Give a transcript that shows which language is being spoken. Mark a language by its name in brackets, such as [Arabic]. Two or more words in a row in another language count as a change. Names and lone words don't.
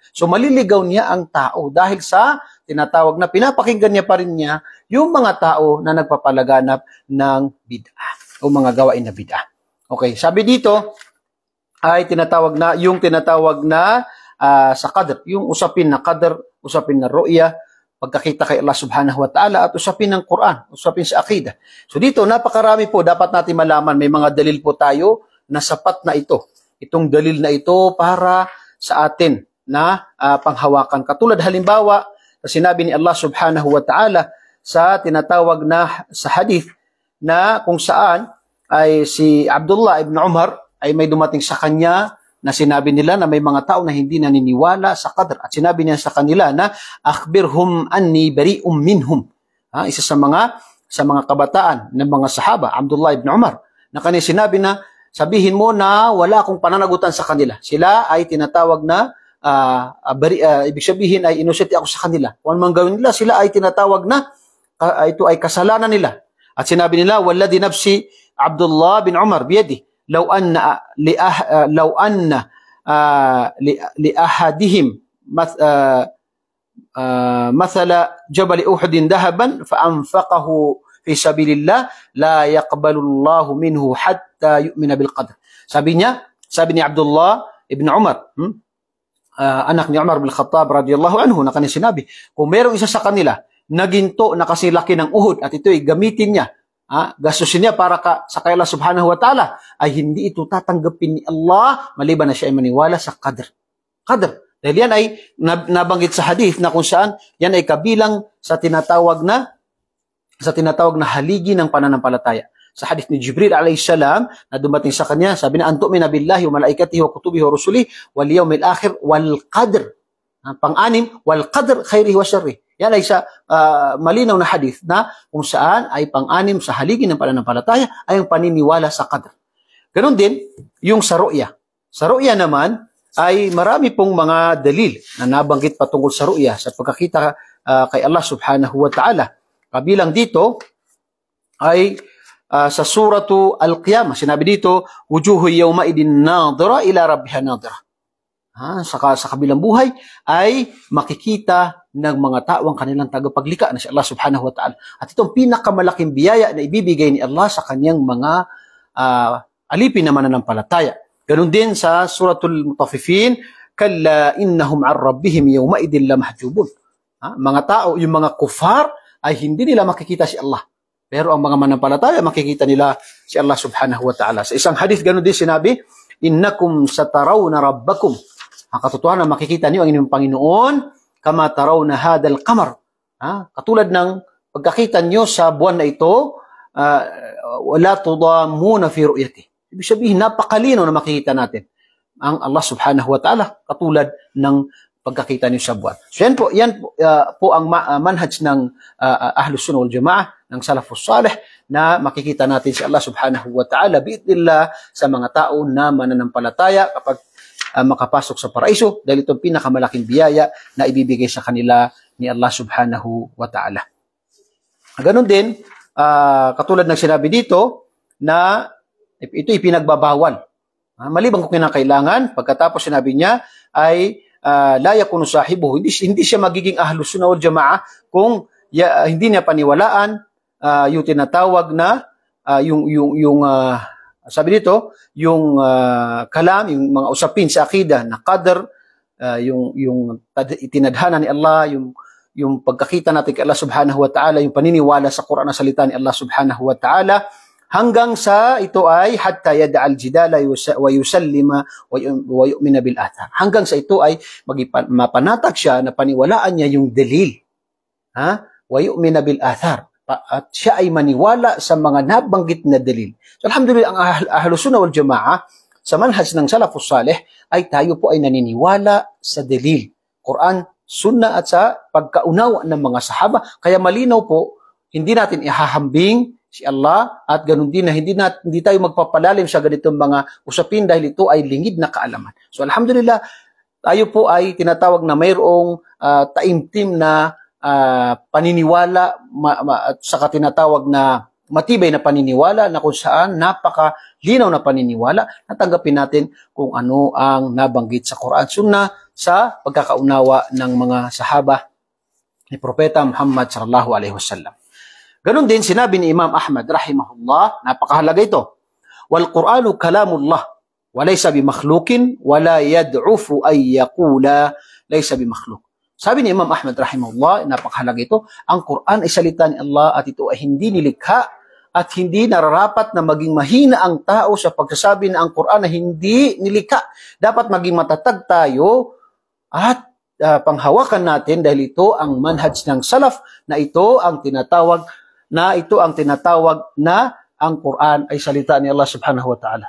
[Filipino] So maliligaw niya ang tao dahil sa tinatawag na pinapakinggan niya pa rin niya yung mga tao na nagpapalaganap ng bid'ah o mga gawain na bid'ah. Okay, sabi dito ay tinatawag na sa qadr, yung usapin na qadr, usapin na ru'ya, pagkakita kay Allah [Arabic] سبحانه وتعالى [Filipino] at usapin ng Quran, usapin sa akida. So dito napakarami po dapat natin malaman, may mga dalil po tayo na sapat na ito. Itong dalil na ito para sa atin na panghawakan. Katulad halimbawa sinabi ni Allah [Arabic] سبحانه وتعالى [Filipino] sa tinatawag na sa hadith na kung saan ay si Abdullah ibn Umar ay may dumating sa kanya na sinabi nila na may mga tao na hindi naniniwala sa qadr. At sinabi niya sa kanila na [Arabic] أخبرهم أني بريء منهم. [Filipino] Isa sa mga kabataan ng mga sahaba, Abdullah ibn Umar, na kanya sinabi na sabihin mo na wala akong pananagutan sa kanila. Sila ay tinatawag na ibig sabihin ay innocent ako sa kanila. Kung man gawin nila, sila ay tinatawag na ito ay kasalanan nila. At sinabi nila, [Arabic] والذي نفس عبد الله بن عمر بيده لو أن لأحدهم مثل جبل أحد ذهبا فأنفقه في سبيل الله لا يقبل الله منه حتى يؤمن بالقدر. [Filipino] Sabi ni Abdullah ibn Umar, anak ni Umar bin Khattab [Arabic] رضي الله عنه, [Filipino] na kanya sinabi, kung merong isa sa kanila na ginto na kasi laki ng Uhud at ito'y gamitin niya, gastusin niya para sa kay Allah [Arabic] سبحانه وتعالى, [Filipino] ay hindi ito tatanggapin ni Allah maliban na siya ay maniwala sa qadr. Dahil yan ay nabanggit sa hadith na kung saan yan ay kabilang sa tinatawag na haligi ng pananampalataya. Sa hadith ni Jibril [Arabic] عليه السلام [Filipino] na dumating sa kanya, sabi na [Arabic] أن تؤمن بالله وملائكته وكتبه ورسله واليوم الآخر والقدر. Pang-anim, والقدر خيره وشره. [Filipino] Yan ay sa malinaw na hadith na kung saan ay pang-anim sa haligi ng pananampalataya ay ang paniniwala sa qadr. Ganon din yung sa ru'ya. Sa ru'ya naman ay marami pong mga dalil na nabanggit patungkol sa ru'ya sa pagkakita kay Allah [Arabic] سبحانه وتعالى. [Filipino] Kabilang dito ay sa suratu Al-Qiyamah. Sinabi dito, [Arabic] وجوه يومئذ ناضرة إلى ربها ناظرة. [Filipino] Sa kabilang buhay ay makikita ng mga tao ang kanilang tagapaglikha na si Allah [Arabic] سبحانه وتعالى. [Filipino] At itong pinakamalaking biyaya na ibibigay ni Allah sa kanyang mga alipin na mananampalataya. Ganun din sa [Arabic] suratul Mutaffifin, كلا إنهم عن ربهم يومئذ لمحجوبون. [Filipino] Mga tao, yung mga kufar ay hindi nila makikita si Allah. Pero ang mga mananampalataya makikita nila si Allah [Arabic] سبحانه وتعالى. [Filipino] Sa isang hadith ganun din sinabi, [Arabic] إنكم سترون ربكم. [Filipino] Ang katotohanan na makikita niyo ang inyong Panginoon [Arabic] كما ترون هذا القمر. [Filipino] Katulad ng pagkakita niyo sa buwan na ito, [Arabic] ولا تضامون في رؤيته. [Filipino] Ibig sabihin, napakalino na makikita natin ang Allah [Arabic] سبحانه وتعالى [Filipino] katulad ng pagkakita niyo sa buwan. So yan po ang manhaj ng [Arabic] أهل السنة والجماعة, [Filipino] ng [Arabic] السلف الصالح, [Filipino] na makikita natin si Allah [Arabic] سبحانه وتعالى بإذن الله [Filipino] sa mga tao na mananampalataya kapag makapasok sa paraiso, dahil itong pinakamalaking biyaya na ibibigay sa kanila ni Allah [Arabic] سبحانه وتعالى. [Filipino] Ganon din, katulad ng sinabi dito, na ito ipinagbabawal. Maliban kung kinakailangan, pagkatapos sinabi niya ay [Arabic] لا يكون صاحبه, [Filipino] hindi siya magiging [Arabic] أهل السنة والجماعة [Filipino] kung hindi niya paniwalaan yung tinatawag na sabi dito, yung kalam, yung mga usapin sa akida na qadr, yung itinadhana ni Allah, yung pagkakita natin kay Allah [Arabic] سبحانه وتعالى, [Filipino] yung paniniwala sa Quran na salita ni Allah [Arabic] سبحانه وتعالى, [Filipino] hanggang sa ito ay [Arabic] حتى يدع الجدال ويسلم ويؤمن بالأثر. [Filipino] Hanggang sa ito ay mapanatag siya na paniwalaan niya yung dalil. [Arabic] ويؤمن بالأثر. [Filipino] At siya ay maniwala sa mga nabanggit na dalil. So alhamdulillah, ang [Arabic] أهل السنة والجماعة [Filipino] sa manhaj ng [Arabic] السلف الصالح [Filipino] ay tayo po ay naniniwala sa dalil, Quran, Sunnah, at sa pagkaunawa ng mga sahaba. Kaya malinaw po, hindi natin ihahambing si Allah, at ganun din na hindi tayo magpapalalim sa ganitong mga usapin dahil ito ay lingid na kaalaman. So alhamdulillah, tayo po ay tinatawag na mayroong taimtim na paniniwala at saka tinatawag na matibay na paniniwala na kung saan napakalinaw na paniniwala, natanggapin natin kung ano ang nabanggit sa Quran Sunnah sa pagkakaunawa ng mga sahaba ni Propeta Muhammad [Arabic] صلى الله عليه وسلم. [Filipino] Ganon din sinabi ni Imam Ahmad rahimahullah, napakahalaga ito, [Arabic] والقرآن كلام الله وليس بمخلوق ولا يضعف أن يقول ليس بمخلوق. [Filipino] Sabi ni Imam Ahmad rahimahullah, napakahalaga ito, ang Quran ay salita ni Allah at ito ay hindi nilikha at hindi nararapat na maging mahina ang tao sa pagsasabi na ang Quran ay hindi nilikha. Dapat maging matatag tayo at panghawakan natin dahil ito ang manhaj ng salaf na ito ang tinatawag na ang Quran ay salita ni Allah [Arabic] سبحانه وتعالى.